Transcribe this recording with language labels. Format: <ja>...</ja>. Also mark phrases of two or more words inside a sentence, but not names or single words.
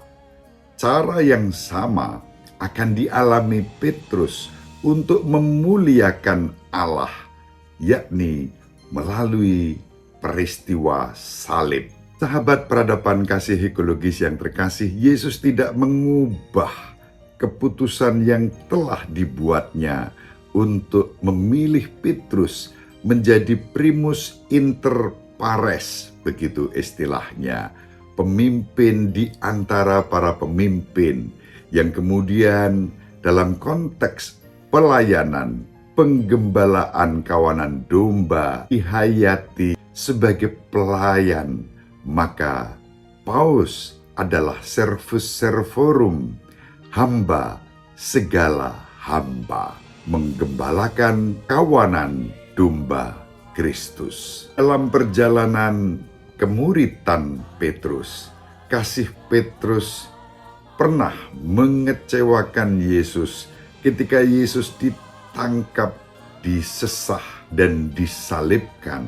<id>Cara yang sama akan dialami Petrus untuk memuliakan Allah, yakni melalui peristiwa salib. Sahabat peradaban kasih ekologis yang terkasih, Yesus tidak mengubah keputusan yang telah dibuatnya untuk memilih Petrus menjadi</id> <la>primus inter pares,</la> <id>begitu istilahnya, pemimpin di antara para pemimpin yang kemudian dalam konteks pelayanan, penggembalaan kawanan domba dihayati sebagai pelayan, maka paus adalah</id> <la>servus servorum,</la> <id>hamba segala hamba, menggembalakan kawanan domba Kristus. Dalam perjalanan kemuritan Petrus, kasih Petrus pernah mengecewakan Yesus ketika Yesus ditangkap, disesah, dan disalibkan.</id>